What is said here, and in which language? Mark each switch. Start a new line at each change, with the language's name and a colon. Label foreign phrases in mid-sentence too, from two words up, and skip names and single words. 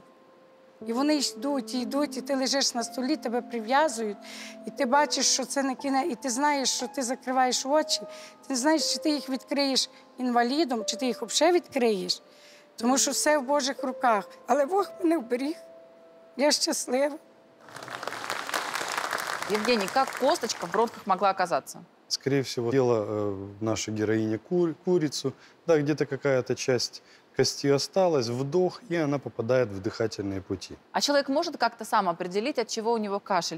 Ukrainian: І вони йдуть, і ти лежиш на столі, тебе прив'язують, і ти бачиш, що це не кінець, і ти знаєш, що ти закриваєш очі, ти не знаєш, чи ти їх відкриєш інвалідом, чи ти їх взагалі відкриєш, тому що все в Божих руках. Але Бог мене вберіг, я щаслива.
Russian: Евгений, как косточка в бронхах могла оказаться? Скорее всего, ела наша героиня курицу, да, где-то какая-то часть кости осталась, вдох, и она попадает в дыхательные пути. А человек может как-то сам определить, от чего у него кашель?